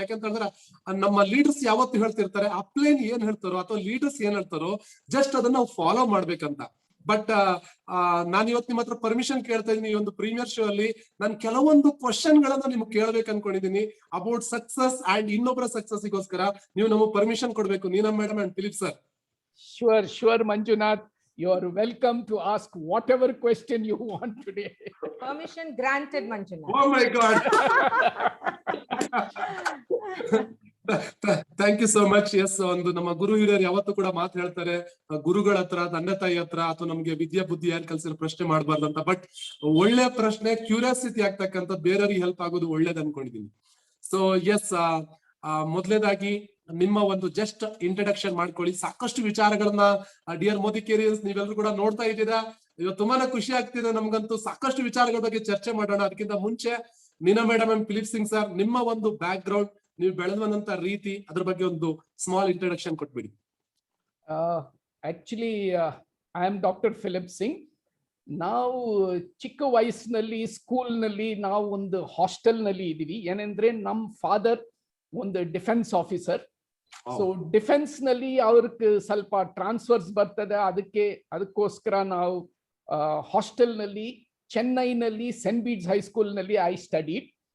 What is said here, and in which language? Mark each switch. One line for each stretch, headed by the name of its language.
Kannada: ಯಾಕಂತಂದ್ರೆ ನಮ್ಮ ಲೀಡರ್ಸ್ ಯಾವತ್ತು ಹೇಳ್ತಿರ್ತಾರೆ, ಅಪ್ಲೈನ್ ಏನ್ ಹೇಳ್ತಾರೋ ಅಥವಾ ಲೀಡರ್ಸ್ ಏನ್ ಹೇಳ್ತಾರೋ ಜಸ್ಟ್ ಅದನ್ನ ನಾವು ಫಾಲೋ ಮಾಡ್ಬೇಕಂತ. ಬಟ್ ನಾನು ಇವತ್ತು ನಿಮ್ಮ ಹತ್ರ ಪರ್ಮಿಷನ್ ಕೇಳ್ತಾ ಇದ್ದೀನಿ. ಈ ಒಂದು ಪ್ರೀಮಿಯರ್ ಶೋ ಅಲ್ಲಿ ನಾನು ಕೆಲವೊಂದು ಕ್ವಶನ್ ಗಳನ್ನ ನಿಮ್ಗೆ ಕೇಳ್ಬೇಕು ಅನ್ಕೊಂಡಿದ್ದೀನಿ
English: about success
Kannada: ಅಂಡ್ ಇನ್ನೊಬ್ಬರ ಸಕ್ಸಸ್ಗೋಸ್ಕರ ನೀವು ನಮಗೆ ಪರ್ಮಿಷನ್ ಕೊಡ್ಬೇಕು, ನೀನಾ madam and Philip sir.
English: Sure, Manjunath. You are welcome to ask whatever question you want today. Permission granted, Manjunath. Oh my God. Thank you so much.
Kannada: S, ಒಂದು ನಮ್ಮ ಗುರು ಹಿರಿಯರು ಯಾವತ್ತೂ ಕೂಡ ಮಾತು ಹೇಳ್ತಾರೆ, ಗುರುಗಳ ಹತ್ರ, ತಂದೆ ತಾಯಿ ಹತ್ರ ಅಥವಾ ನಮ್ಗೆ ವಿದ್ಯಾ ಬುದ್ಧಿ ಯಾರು ಕಲ್ಸಿರೋ ಪ್ರಶ್ನೆ ಮಾಡಬಾರ್ದಂತ. ಬಟ್ ಒಳ್ಳೆ ಪ್ರಶ್ನೆ, ಕ್ಯೂರಿಯಾಸಿಟಿ ಆಗ್ತಕ್ಕಂಥ, ಬೇರೆಯವ್ರಿಗೆ ಹೆಲ್ಪ್ ಆಗೋದು ಒಳ್ಳೇದು ಅನ್ಕೊಂಡಿದೀನಿ. ಸೊ ಎಸ್, ಮೊದಲನೇದಾಗಿ ನಿಮ್ಮ ಒಂದು ಜಸ್ಟ್ ಇಂಟ್ರಡಕ್ಷನ್ ಮಾಡ್ಕೊಳ್ಳಿ. ಸಾಕಷ್ಟು ವಿಚಾರಗಳನ್ನ ಡಿಯರ್ ಮೋದಿ ಕೇರಿಯರ್ಸ್ ನೀವೆಲ್ಲರೂ ಕೂಡ ನೋಡ್ತಾ ಇದ್ದೀರಾ. ಇವತ್ತು ತುಂಬಾನೇ ಖುಷಿ ಆಗ್ತಿದೆ ನಮ್ಗಂತೂ. ಸಾಕಷ್ಟು ವಿಚಾರಗಳ ಬಗ್ಗೆ ಚರ್ಚೆ ಮಾಡೋಣ. ಅದಕ್ಕಿಂತ ಮುಂಚೆ ನೀನಾ madam and Philip Singh sir, ನಿಮ್ಮ ಒಂದು ಬ್ಯಾಕ್ ಗ್ರೌಂಡ್, ನೀವು ಬೆಳೆದಂತ ರೀತಿ, ಅದ್ರ ಬಗ್ಗೆ ಒಂದು ಸ್ಮಾಲ್ ಇಂಟ್ರಡಕ್ಷನ್ ಕೊಟ್ಬಿಡಿ.
English: Actually, I am Dr. Philip Singh.
Kannada: ನಾವು ಚಿಕ್ಕ ವಯಸ್ಸಿನಲ್ಲಿ ಸ್ಕೂಲ್ನಲ್ಲಿ ನಾವು ಒಂದು ಹಾಸ್ಟೆಲ್ನಲ್ಲಿ ಇದೀವಿ. ಏನಂದ್ರೆ ನಮ್ಮ ಫಾದರ್ ಒಂದು ಡಿಫೆನ್ಸ್ ಆಫೀಸರ್. ಸೊ ಡಿಫೆನ್ಸ್ ನಲ್ಲಿ ಅವ್ರಿಗೆ ಸ್ವಲ್ಪ ಟ್ರಾನ್ಸ್ಫರ್ಸ್ ಬರ್ತದೆ, ಅದಕ್ಕೋಸ್ಕರ ನಾವು ಹಾಸ್ಟೆಲ್ ನಲ್ಲಿ ಚೆನ್ನೈನಲ್ಲಿ ಸೆಂಟ್ ಬೀಡ್ಸ್ ಹೈಸ್ಕೂಲ್ ನಲ್ಲಿ
English: I studied.